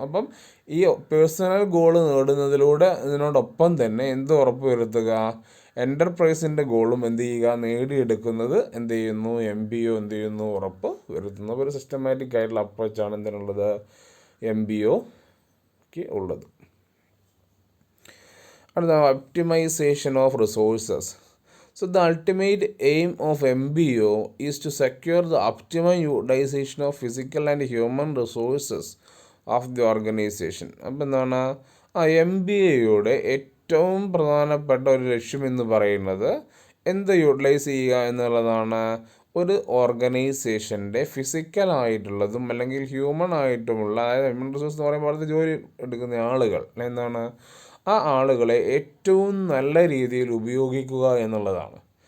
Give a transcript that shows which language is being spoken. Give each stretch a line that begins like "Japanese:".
Malayalam: അപ്പം ഈ personal goal നേടുന്നതിലൂടെ ഇതിനോടൊപ്പം തന്നെ എന്ത് ഉറപ്പ് വരുത്തുക, എൻ്റർപ്രൈസിൻ്റെ ഗോളും എന്ത് ചെയ്യുക, നേടിയെടുക്കുന്നത് എന്ത് ചെയ്യുന്നു, MBO എന്ത് ചെയ്യുന്നു, ഉറപ്പ് വരുത്തുന്നു. ഒരു സിസ്റ്റമാറ്റിക് ആയിട്ടുള്ള അപ്രോച്ചാണ് എന്തിനുള്ളത്, MBOക്ക് ഉള്ളത്.
English: അടുത്ത optimisation of resources. So the ultimate aim of MBO is to secure the optimum utilization of physical and human resources of the organization.
Malayalam: അപ്പോൾ എന്താണ് MBAയുടെ ഏറ്റവും പ്രധാനപ്പെട്ട ഒരു ലക്ഷ്യം എന്ന് പറയുന്നത് എന്ത് യൂട്ടിലൈസ് ചെയ്യുക എന്നുള്ളതാണ്. ഒരു ഓർഗനൈസേഷൻ്റെ ഫിസിക്കലായിട്ടുള്ളതും അല്ലെങ്കിൽ ഹ്യൂമൺ ആയിട്ടുമുള്ള, അതായത് ഹ്യൂമൻ റിസോഴ്സ് എന്ന് പറയുമ്പോൾ അടുത്ത് ജോലി എടുക്കുന്ന ആളുകൾ എന്താണ്, ആ ആളുകളെ ഏറ്റവും നല്ല രീതിയിൽ ഉപയോഗിക്കുക എന്നുള്ളതാണ്.